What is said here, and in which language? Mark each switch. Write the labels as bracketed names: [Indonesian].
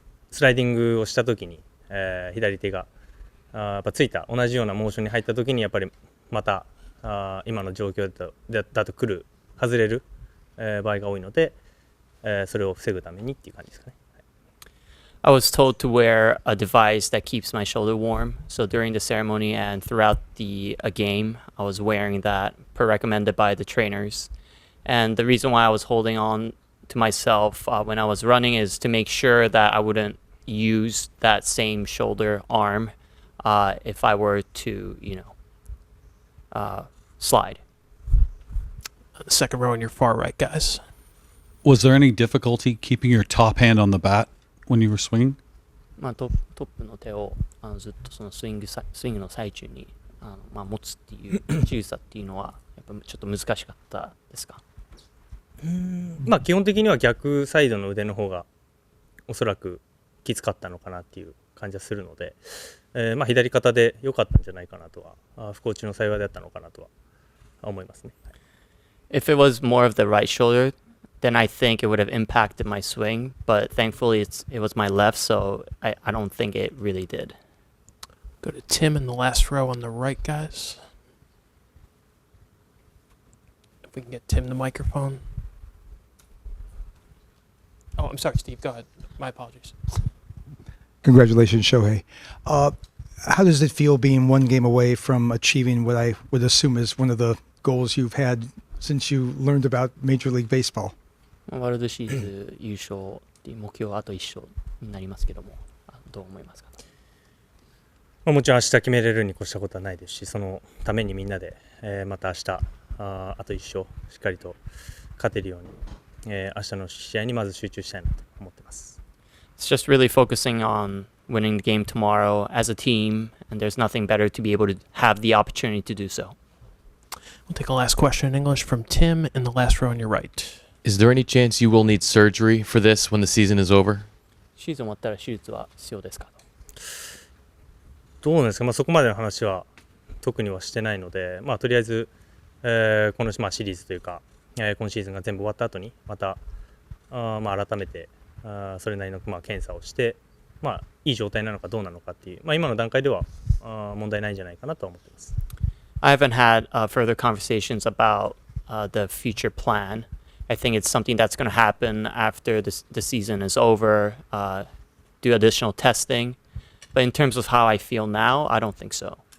[Japanese] スライディングをした時に、左手がやっぱついた同じようなモーションに入った時にやっぱりまた今の状況だと外れる、場合が多いので、それを防ぐためにっていう感じですかね。 [English] I was told to wear a device that keeps my shoulder warm. So during the ceremony and throughout the game, I was wearing that per recommended by the trainers. And the reason why I was holding on to myself when I was running is to make sure that I wouldn't use that same shoulder arm if I were to, slide. The second row on your far right, guys. Was there any difficulty keeping your top hand on the bat when you were swinging? [Japanese] トップの手をずっとそのスイングの最中に持つっていう仕草っていうのはやっぱちょっと難しかったですか？基本的には逆サイドの腕の方がおそらくきつかったのかなっていう感じはするので、左肩で良かったんじゃないかなとは不幸中の幸いだったのかなとは思いますね。 [English] If it was more of the right shoulder, then I think it would have impacted my swing. But thankfully, it was my left, so I don't think it really did. Go to Tim in the last row on the right, guys. If we can get Tim the microphone. Oh, I'm sorry, Steve. Go ahead. My apologies. Congratulations, Shohei. How does it feel being one game away from achieving what I would assume is one of the goals you've had since you learned about Major League Baseball? [Japanese] ワールドシリーズ優勝っていう目標はあと1勝になりますけども、どう思いますか？もちろん明日決めれるに越したことはないですし、そのためにみんなで、また明日あと1勝しっかりと勝てるように、明日の試合にまず集中したいなと思ってます。 [English] It's just really focusing on winning the game tomorrow as a team, and there's nothing better to be able to have the opportunity to do so. We'll take a last question in English from Tim in the last row on your right. Is there any chance you will need surgery for this when the season is over? [Japanese] シーズン終わったら手術は必要ですか？どうなんですか、そこまでの話は特にはしてないので、とりあえず、この、シリーズというか、今シーズンが全部終わった後にまた改めてそれなりの検査をして、いい状態なのかどうなのかっていう、今の段階では問題ないんじゃないかなとは思っています。 [English] I haven't had further conversations about the future plan. I think it's something that's going to happen after the season is over, do additional testing. But in terms of how I feel now, I don't think so.